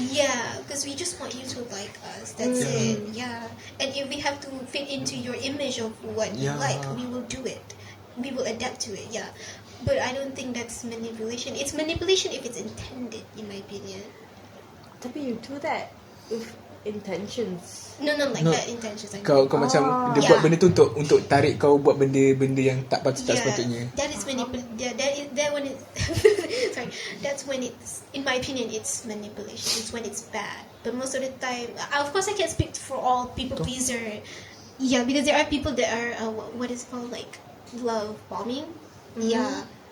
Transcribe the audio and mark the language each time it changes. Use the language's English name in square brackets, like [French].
[English] Yeah, because we just want you to like us. That's it. Yeah. And if we have to fit into your image of what you like, we will do it. We will adapt to it. Yeah. But I don't think that's manipulation. It's manipulation if it's intended, in my opinion. Tapi you do that with intentions. No, that intentions. [Malay] Kau macam dia buat benda tu untuk tarik kau buat benda yang tak sepatutnya. [English] That is that when it sorry, that's when it's, in my opinion, it's manipulation. It's when it's bad. But most of the time, of course I can't speak for all people pleaser. Yeah, because there are people that are what is called like love bombing. Yeah.